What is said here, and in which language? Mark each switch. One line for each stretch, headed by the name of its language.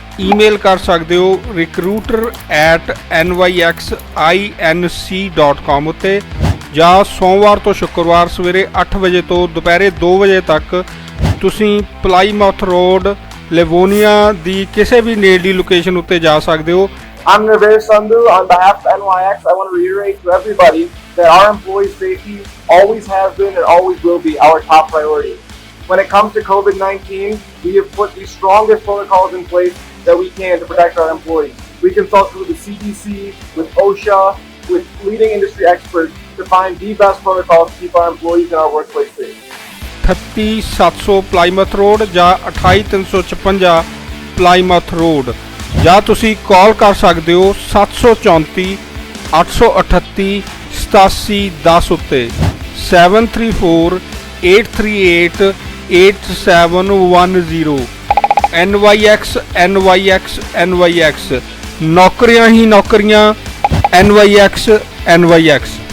Punjabi: Email ਕਰ ਸਕਦੇ ਹੋ recruiter@nyxinc.com ਉੱਤੇ, ਜਾਂ ਸੋਮਵਾਰ ਤੋਂ ਸ਼ੁੱਕਰਵਾਰ ਸਵੇਰੇ 8 ਵਜੇ ਤੋਂ ਦੁਪਹਿਰੇ 2 ਵਜੇ ਤੱਕ ਤੁਸੀਂ ਪਲਾਈਮਾਊਥ ਰੋਡ ਲਿਵੋਨੀਆ ਦੀ ਕਿਸੇ ਵੀ ਨੇੜਲੀ ਲੋਕੇਸ਼ਨ ਉੱਤੇ ਜਾ ਸਕਦੇ ਹੋ।
English: I'm Nirvesh Sandhu. On behalf of NYX, I want to reiterate to everybody that our employees' safety always has been and always will be our top priority. When it comes to COVID-19, we have put the strongest protocols in place that we can to protect our employees. We consulted with the CDC, with OSHA, with leading industry experts to find the best protocols to keep our employees and our workplace safe.
Punjabi: 38700 ਪਲਾਈਮਥ road ਜਾਂ 28356 ਪਲਾਈਮਥ road, ਜਾਂ ਤੁਸੀਂ ਕਾਲ ਕਰ ਸਕਦੇ ਹੋ 734 838 8710 ਉੱਤੇ 734 838 8710। NYX NYX NYX, ਨੌਕਰੀਆਂ ਹੀ ਨੌਕਰੀਆਂ, NYX NYX।